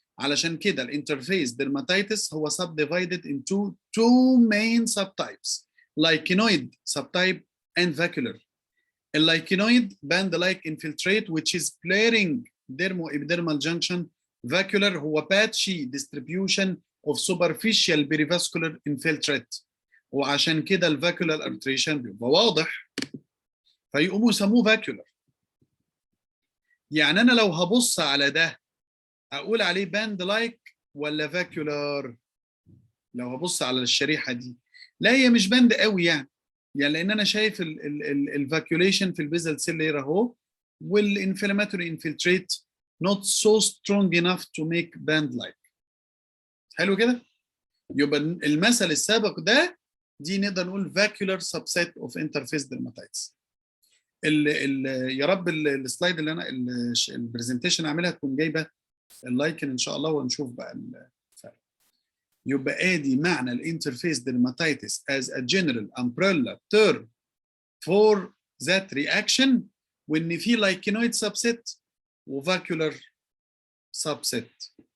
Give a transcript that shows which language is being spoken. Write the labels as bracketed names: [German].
[Arabic] علشان كده الانترفيس ديرماتيتس هو [English] subdivided into two main subtypes: lichenoid subtype and vacuolar. اللايكينويد band like infiltrate which is flaring dermo-epidermal junction. [Arabic] vacuolar هو [English] patchy distribution of superficial perivascular infiltrate، [Arabic] وعشان كده الفاكولار ارتريشن بيبقى واضح فيقوموا يسموه فاكولار. يعني انا لو هبص على ده اقول عليه باند لايك ولا فاكولار؟ لو هبص على الشريحه دي، لا هي مش باند قوي يعني لان انا شايف الفاكيوليشن في البيزل سيل لير اهو، والانفلاماتوري انفلتريت [English] not so strong enough to make band like. [Arabic] حلو كده؟ يبقى المثل السابق ده دي نقدر نقول [English] vacuolar subset of interface dermatitis. [Arabic] يا رب السلايد اللي انا البرزنتيشن اعملها تكون جايبه اللايكن ان شاء الله، ونشوف بقى الفرق. يبقى ادي معنى الانترفيس [English] dermatitis as a general umbrella term for that reaction، [Arabic] وان في لايكينويد [English] subset وفاكيولار subset.